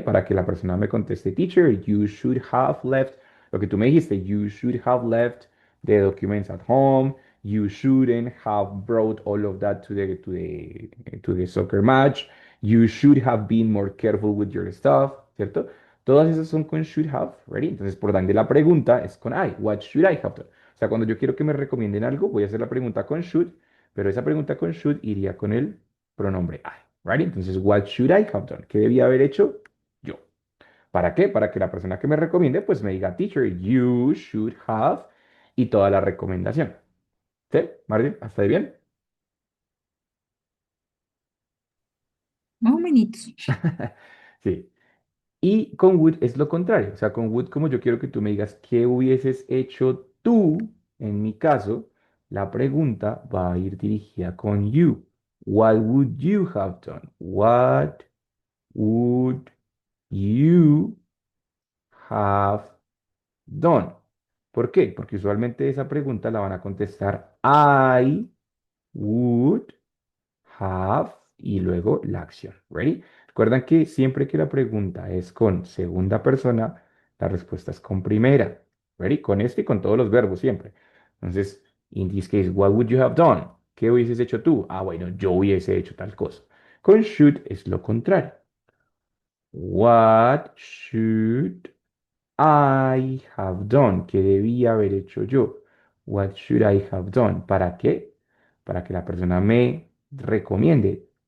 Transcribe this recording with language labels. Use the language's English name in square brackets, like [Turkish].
[Spanish] Para que la persona me conteste, [English] teacher, you should have left, [Spanish] lo que tú me dijiste, [English] you should have left the documents at home, you shouldn't have brought all of that to the soccer match, you should have been more careful with your stuff, ¿cierto? [Spanish] Todas esas son con should have, ¿ready? Entonces, por donde la pregunta es con I, [English] what should I have done? [Spanish] O sea, cuando yo quiero que me recomienden algo, voy a hacer la pregunta con should, pero esa pregunta con should iría con el pronombre I, ¿ready? Entonces, [English] what should I have done? [Spanish] ¿Qué debía haber hecho yo? ¿Para qué? Para que la persona que me recomiende, pues me diga, teacher, [English] you should have, [Spanish] y toda la recomendación. ¿Sí? Martín, ¿hasta ahí bien? Más o menos. Sí. Y con would es lo contrario. O sea, con would, como yo quiero que tú me digas qué hubieses hecho tú, en mi caso, la pregunta va a ir dirigida con you. [English] What would you have done? What would you have done? [Spanish] ¿Por qué? Porque usualmente esa pregunta la van a contestar I would have y luego la acción. ¿Ready? Recuerdan que siempre que la pregunta es con segunda persona, la respuesta es con primera. ¿Ready? Con este y con todos los verbos siempre. Entonces, [English] in this case, what would you have done? [Spanish] ¿Qué hubieses hecho tú? Ah, bueno, yo hubiese hecho tal cosa. Con should es lo contrario. [English] What should I have done? [Spanish] ¿Qué debía haber hecho yo? [English] What should I have done? [Spanish] ¿Para qué? Para que la persona me recomiende.